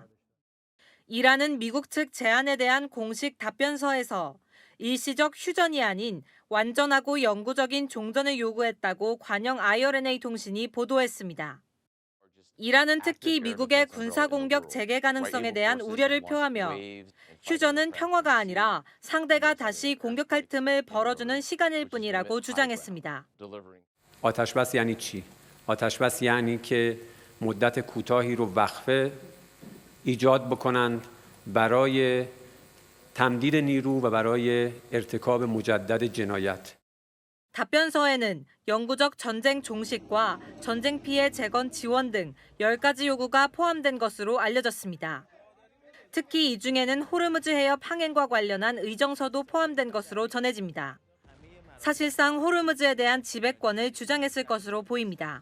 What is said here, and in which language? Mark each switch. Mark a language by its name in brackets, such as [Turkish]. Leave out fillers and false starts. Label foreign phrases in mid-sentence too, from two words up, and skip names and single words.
[Korean] 이란은 미국 측 제안에 대한 공식 답변서에서 일시적 휴전이 아닌 완전하고 영구적인 종전을 요구했다고 관영 IRNA 통신이 보도했습니다. 이란은 특히 미국의 군사공격 재개 가능성에 대한 우려를 표하며 휴전은 평화가 아니라 상대가 다시 공격할 틈을 벌어주는 시간일 뿐이라고 주장했습니다. [Persian] آتشبس یعنی چی؟ آتشبس یعنی که مدت کوتاهی رو وقفه ایجاد بکنند برای تمدید نیرو و برای ارتکاب مجدد جنایت. [Korean] 답변서에는 영구적 전쟁 종식과 전쟁 피해 재건 지원 등 10가지 요구가 포함된 것으로 알려졌습니다. 특히 이 중에는 호르무즈 해협 항행과 관련한 의정서도 포함된 것으로 전해집니다. 사실상 호르무즈에 대한 지배권을 주장했을 것으로 보입니다.